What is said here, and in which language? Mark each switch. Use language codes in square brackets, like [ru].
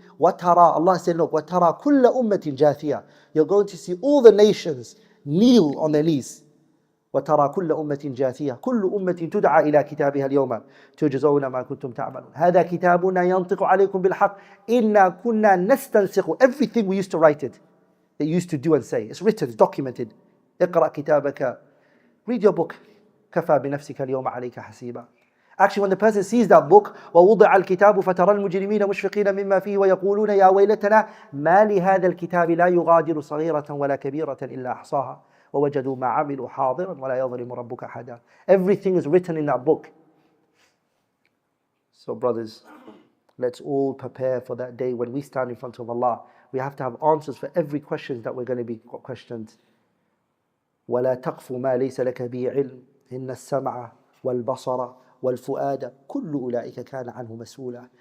[ar] وَتَرَى, [en] Allah said, look, [ar] وَتَرَى كُلَّ أُمَّةٍ جَاثِيَةٍ. [en] You're going to see all the nations kneel on their knees. [ar] وترى كل أمة جاثية كل أمة تدعى إلى كتابها اليوم تجزون ما كنتم تعملون هذا كتابنا ينطق عليكم بالحق إنا كنا نستنسخ. [en] Everything we used to write it, they used to do and say, it's written, it's documented. [ar] اقرأ كتابك, [en] read your book. [ar] كفى بنفسك اليوم عليك حسيبا. [en] Actually, when the person sees that book, [ar] ووضع الكتاب فترى المجرمين مشفقين مما فيه ويقولون يا ويلتنا ما لهذا الكتاب لا يغادر صغيرة ولا كبيرة إلا أحصاها وَوَجَدُوا مَا عَمِلُوا حَاضِرًا وَلَا يَظْلِمُ رَبُّكَ أَحَدًا. [en] Everything is written in that book. So brothers, let's all prepare for that day when we stand in front of Allah. We have to have answers for every question that we're going to be questioned. [ar] وَلَا تَقْفُ مَا لَيْسَ لَكَ بِهِ عِلْمٍ إِنَّ السَّمْعَ وَالْبَصَرَ وَالْفُؤَادَ كُلُّ أُولَٰئِكَ كَانَ عَنْهُ مَسْئُولًا.